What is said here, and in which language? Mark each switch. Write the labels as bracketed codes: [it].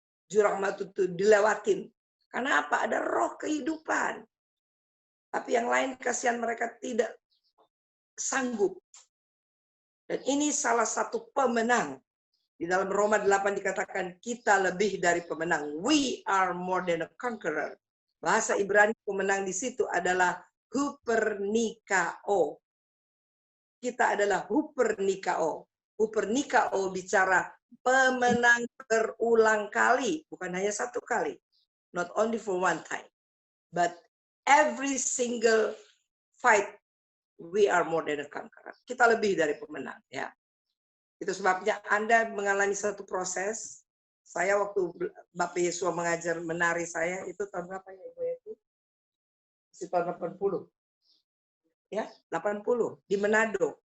[id] Jurang matu itu dilewatin. Karena apa? Ada roh kehidupan. Tapi yang lain kasihan mereka tidak sanggup. Dan ini salah satu pemenang. Di dalam Roma 8 dikatakan kita lebih dari pemenang. [en] We are more than a conqueror. [id] Bahasa Ibrani pemenang di situ adalah hupernikao. Kita adalah hupernikao. Hupernikao bicara pemenang berulang kali, bukan hanya satu kali. [en] Not only for one time, but every single fight we are more than a conqueror. [id] Kita lebih dari pemenang, ya. Itu sebabnya Anda mengalami satu proses. Saya waktu Bapak Yesua mengajar menari saya itu tahun berapa ya Ibu Eti? Tahun 80. Ya, 80 di Manado.